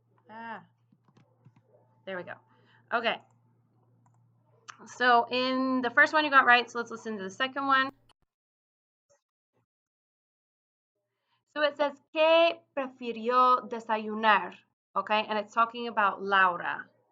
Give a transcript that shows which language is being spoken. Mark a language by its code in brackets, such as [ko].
[en] Ah, there we go. Okay. So in the first one you got right, so let's listen to the second one. So it says, [es] ¿Qué prefirió desayunar? [en] Okay, and it's talking about Laura.